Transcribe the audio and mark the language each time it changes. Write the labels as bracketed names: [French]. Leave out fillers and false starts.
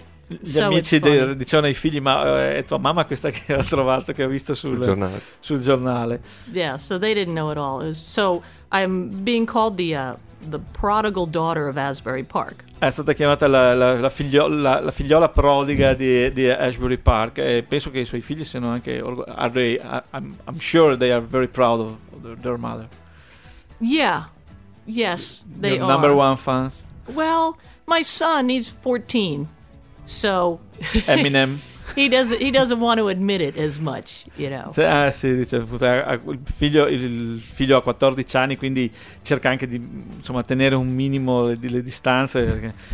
[Italian] gli amici dicevano ai figli, ma è tua mamma questa che ho trovato, che ho visto sul giornale. [English] Yeah, so they didn't know it all. It was, so I'm being called the prodigal daughter of Asbury Park. È stata chiamata la figliola prodiga di Asbury Park, e penso che i suoi figli siano anche I'm sure they are very proud of their mother. Yeah. Yes, they are. Number one fans. Well, my son, he's 14. So Eminem. He doesn't want to admit it as much, you know. [Italian] Sì, dice, il figlio ha 14 anni, quindi cerca anche di, insomma, tenere un minimo le distanze.